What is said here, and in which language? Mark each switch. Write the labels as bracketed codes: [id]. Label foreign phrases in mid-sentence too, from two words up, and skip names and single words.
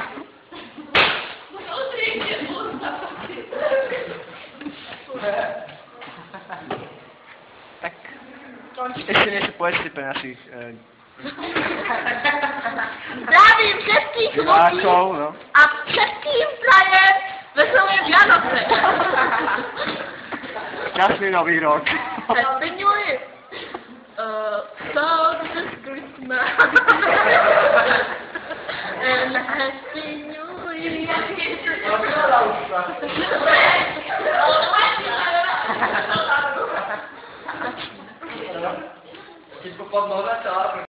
[sk] Tak, ešte niečo povedzte pre našich Zdravím všetkých ľudí divákov, no. a všetkým prajem veselé Vianoce. Šťastný nový rok. [en] Happy New Year. So this Christmas. And Happy New Year. [sk] Všetko pod noha,